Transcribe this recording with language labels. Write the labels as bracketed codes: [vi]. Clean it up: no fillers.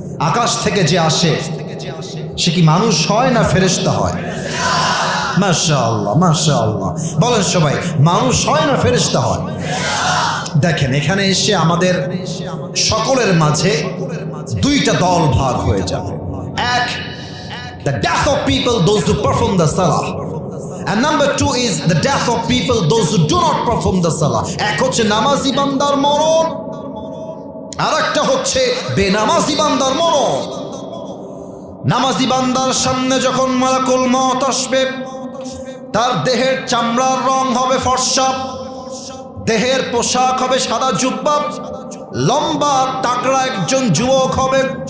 [bn] আকাশ থেকে যে আসে সে কি মানুষ হয় না ফেরেশতা হয়? মাশাআল্লাহ মাশাআল্লাহ, বলেন সবাই, মানুষ হয় না ফেরেশতা হয়? দেখেন, এখানে এসে আমাদের সকলের মাঝে দুইটা দল ভাগ হয়ে যাবে। [en] এক, the death of people, those who perform the salah, and number 2 is the death of people, those who do not perform the salah. [bn] এক হচ্ছে নামাজি বান্দার মরণ, আর একটা হচ্ছে বেনামাজি বান্দার মরণ। নামাজি বান্দার সামনে যখন মালাকুল মউত আসবে, তার দেহের চামড়ার রং হবে ফর্সা, দেহের পোশাক হবে সাদা জুব্বা, লম্বা তাকড়া একজন যুবক হবে।